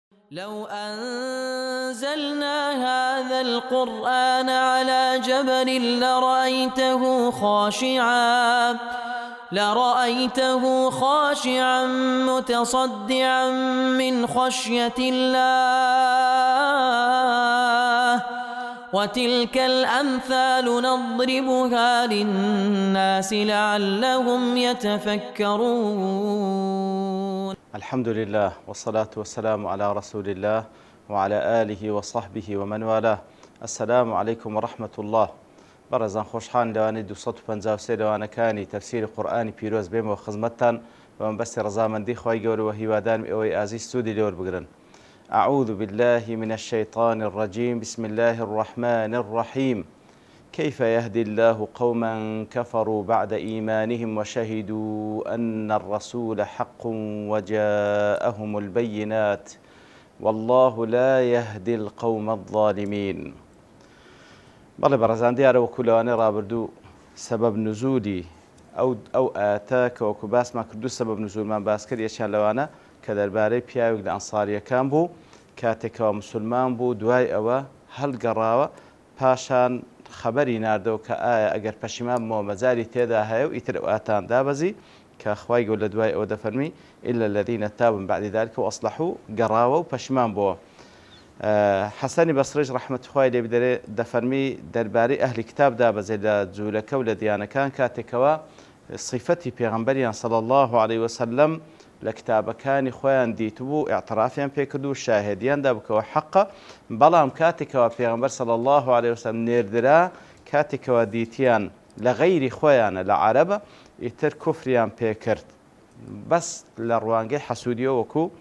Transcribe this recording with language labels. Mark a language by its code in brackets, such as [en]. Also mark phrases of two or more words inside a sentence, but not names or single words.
[ar] لو أنزلنا هذا القرآن على جبل لرأيته خاشعا متصدعا من خشية الله وتلك الأمثال نضربها للناس لعلهم يتفكرون. الحمد لله والصلاة والسلام على رسول الله وعلى آله وصحبه ومن والاه. السلام عليكم ورحمة الله. [ckb] بەڕێزان خۆشحان لەوانەی 253 لەوانەکانی تەفسیری قورئانی پیرۆز بێمەوە خزمەتتان بەم بەستی ڕەزامەندی خی گەورە و هیوادارم ئەوەی ئازیز سوودی لێوە بگرن. [ar] أعوذ بالله من الشيطان الرجيم. بسم الله الرحمن الرحيم. كيف يهدي الله قوما كفروا بعد إيمانهم وشهدوا أن الرسول حق وجاءهم البينات والله لا يهدي القوم الظالمين. [ckb] بەڵێ بەڕێزان دیارە وەکو لەوانەی ڕابردوو سەبەب نزولی ئەو ئاەتە کە وەکو باسمان کردو سەبەب نزولمان باس کرد یەکیان لەوانە کە دەربارەی پیاوێک لە ئەنساریەکان بوو کاتێکەوە موسڵمان بوو دوای ئەوە هەڵگەڕاوە پاشان خەبەری ناردەوە کە ئایا ئەگەر پەشیمان بمەوە مەجاری تێدا هەیە و ئیتر ئەو ئاتان دابەزی کە خوای گەورە لە دوای ئەوە دەفەرمی [ar] إلا الذين تابوا من بعد ذلك وأصلحوا [ckb] گەڕاوە و پەشیمان بووە. حەسەنی بەسڕیش ڕەحمەتی خوای لێ بدەرێ دەفەرمی دەربارەی ئەهلی کتاب دابەزێت لە جوولەکە و لە دیانەکان کاتێکەوە صیفەتی پێغەمبەریان [ar] صلی الله عليه وسلم [ckb] لە کتابەکانی خۆیان دیتبوو ئاعترافیان پێکردو و شاهدیان دابکەوە حەقە، بەڵام کاتێکەوە پێغەمبەر [ar] صلی الله عليه وسلم [ckb] نێردرا کاتێکەوە دیتیان لە غەیری خۆیانە لە عەرەبە ئیتر کوفریان پێکرد بەس لە ڕوانگەی حەسوودیەوە وەکو